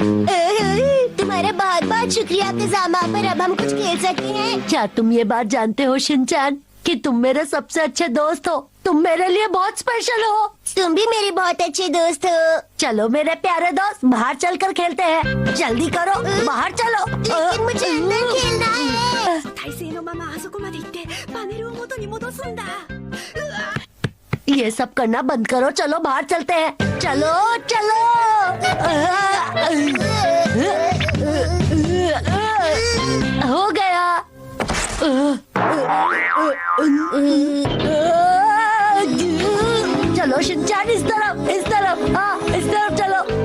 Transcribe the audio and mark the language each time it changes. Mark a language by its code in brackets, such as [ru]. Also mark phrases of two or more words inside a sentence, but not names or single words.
[hi] तुम्हारा बहुत बहुत शुक्रिया कसामा, पर अब हम कुछ खेल सकते हैं। क्या तुम ये बात जानते हो शिनचैन कि तुम मेरे सबसे अच्छे दोस्त हो? तुम मेरे लिए बहुत स्पेशल हो। तुम भी मेरे बहुत अच्छे दोस्त हो। चलो मेरे प्यारे दोस्त, बाहर चलकर खेलते हैं। जल्दी करो, बाहर चलो। लेकिन मुझे अंदर खेलना है। [ja] 大勢のままあそこまで行ってパネルを元に戻すんだ。 [hi] ये सब करना बंद करो, चलो बाहर चलते हैं। चलो चलो। हो गया। चलो शिनचैन, इस तरफ, इस तरफ, हाँ इस तरफ चलो।